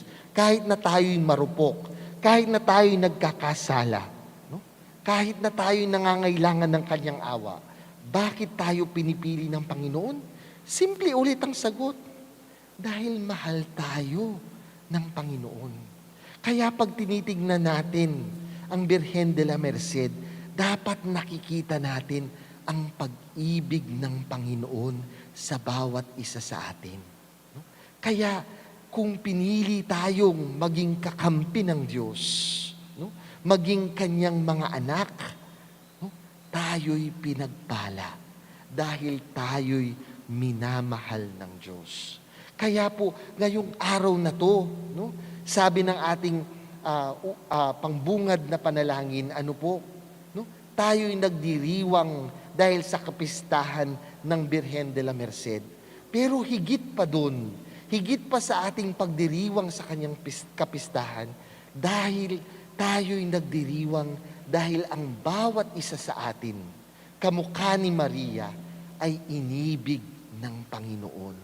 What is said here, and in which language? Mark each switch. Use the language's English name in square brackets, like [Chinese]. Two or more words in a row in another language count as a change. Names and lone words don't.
[Filipino] Kahit na tayo'y marupok, kahit na tayo'y nagkakasala, no? Kahit na tayo'y nangangailangan ng kanyang awa, bakit tayo pinipili ng Panginoon? Simple ulit ang sagot. Dahil mahal tayo ng Panginoon. Kaya pag tinitignan natin ang Birhen de la Merced, dapat nakikita natin ang pag-ibig ng Panginoon sa bawat isa sa atin. No? Kaya kung pinili tayong maging kakampi ng Diyos, no? Maging kanyang mga anak, no? Tayo'y pinagpala dahil tayo'y minamahal ng Diyos. Kaya po, ngayong araw na to, no? Sabi ng ating pangbungad na panalangin, ano po? No? Tayo'y nagdiriwang dahil sa kapistahan ng Birhen de la Merced. Pero higit pa doon, higit pa sa ating pagdiriwang sa kanyang kapistahan, dahil tayo'y nagdiriwang dahil ang bawat isa sa atin, kamukha ni Maria, ay inibig ng Panginoon.